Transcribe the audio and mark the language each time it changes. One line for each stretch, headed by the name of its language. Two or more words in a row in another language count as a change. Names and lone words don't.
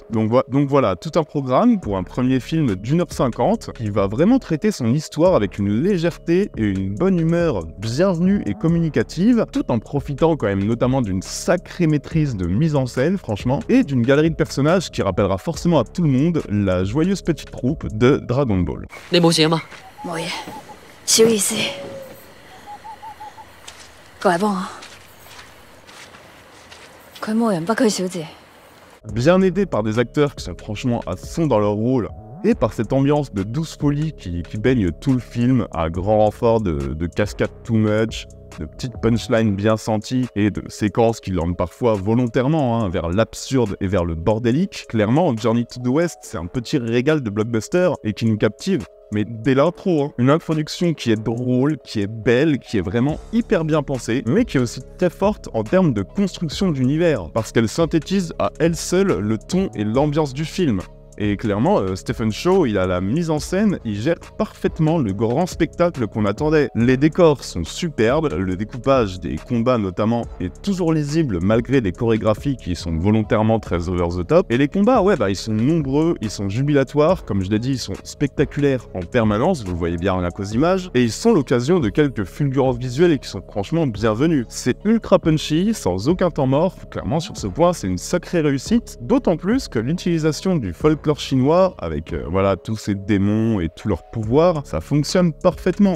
French: Donc voilà, tout un programme pour un premier film d'1h50 qui va vraiment traiter son histoire avec une légèreté et une bonne humeur bienvenue et communicative, tout en profitant quand même notamment d'une sacrée maîtrise de mise en scène, franchement, et d'une galerie de personnages qui rappellera forcément à tout le monde la joyeuse petite troupe de Dragon Ball.
Cantonese: 你冇事啊嘛？冇嘢，小意思。過嚟幫我。佢冇人不拘小節。
French: Bien aidé par des acteurs qui sont franchement à fond dans leur rôle, et par cette ambiance de douce folie qui baigne tout le film à grand renfort de cascades
English: too much,
French: de petites punchlines bien senties et de séquences qui l'emmènent parfois volontairement vers l'absurde et vers le bordélique. Clairement, Journey to the West, c'est un petit régal de blockbuster et qui nous captive. Mais dès l'intro, une introduction qui est drôle, qui est belle, qui est vraiment hyper bien pensée, mais qui est aussi très forte en termes de construction d'univers, parce qu'elle synthétise à elle seule le ton et l'ambiance du film. Et clairement, Stephen Chow, il a la mise en scène, il gère parfaitement le grand spectacle qu'on attendait. Les décors sont superbes, le découpage des combats notamment est toujours lisible malgré des chorégraphies qui sont volontairement très
English: over the top.
French: Et les combats, ils sont nombreux, ils sont jubilatoires, comme je l'ai dit, ils sont spectaculaires en permanence, vous le voyez bien à cause images, et ils sont l'occasion de quelques fulgurances visuelles et qui sont franchement bienvenues. C'est ultra punchy, sans aucun temps mort, clairement sur ce point c'est une sacrée réussite, d'autant plus que l'utilisation du folklore chinois, avec tous ces démons et tout leur pouvoir, ça fonctionne parfaitement.